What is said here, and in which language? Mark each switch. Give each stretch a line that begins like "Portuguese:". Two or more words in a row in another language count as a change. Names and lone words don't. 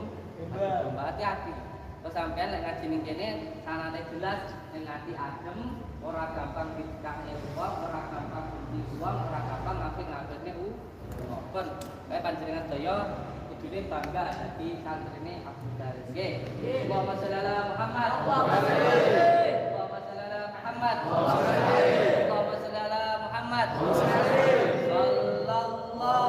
Indonesian: Hati-hati.
Javanese: Terus sampean lek ngaji ning kene sanate jelas, ning ati adem, ora gampang dikakne uang, ora gampang uang, ora gampang ngapik-ngapikne pun kayak panjenengan daya kudune bangga dadi santrine Abu Dharim nggih.
Arabic: اللهم صل على محمد. اللهم صل على محمد. اللهم صل على محمد. Sallallahu